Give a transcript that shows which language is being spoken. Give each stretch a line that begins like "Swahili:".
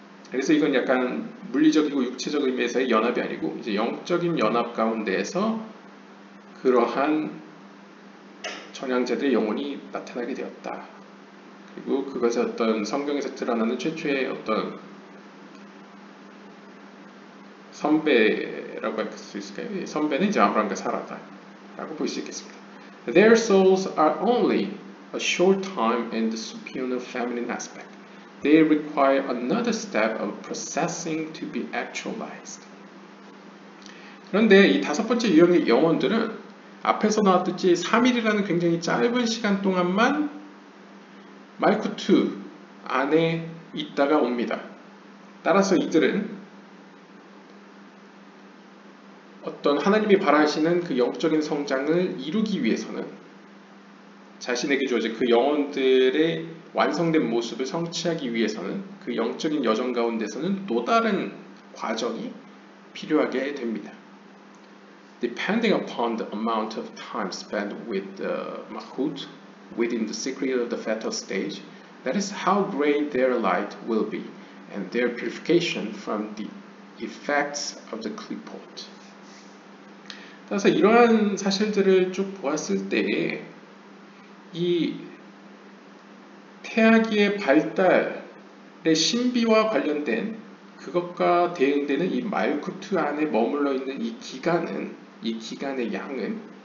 Korean: 그래서 이건 약간 물리적이고 육체적 의미에서의 연합이 아니고 이제 영적인 연합 가운데에서 그러한 전향자들의 영혼이 나타나게 되었다. 그리고 그것의 어떤 성경에서 드러나는 최초의 어떤 선배라고 할 수 있을까요? 선배는 이제 아브라함과 사라다라고 볼 수 있겠습니다.
English: Their souls are only a short time in the superior feminine aspect. They require another step of processing to be actualized.
Korean: 그런데 이 다섯 번째 유형의 영혼들은 앞에서 나왔듯이 3일이라는 굉장히 짧은 시간 동안만 말쿠트 안에 있다가 옵니다. 따라서 이들은 어떤 하나님이 바라시는 그 영적인 성장을 이루기 위해서는, 자신에게 주어진 그 영혼들의 완성된 모습을 성취하기 위해서는 그 영적인 여정 가운데서는 또 다른 과정이 필요하게 됩니다.
English: Depending upon the amount of time spent with the Malchut within the secret of the fetal stage, that is how great their light will be, and their purification from the effects of the klipot.
Korean: 따라서 이러한 사실들을 쭉 보았을 때 이 태아기의 발달의 신비와 관련된 그것과 대응되는 이 말쿠트 안에 머물러 있는 이 기간의 양은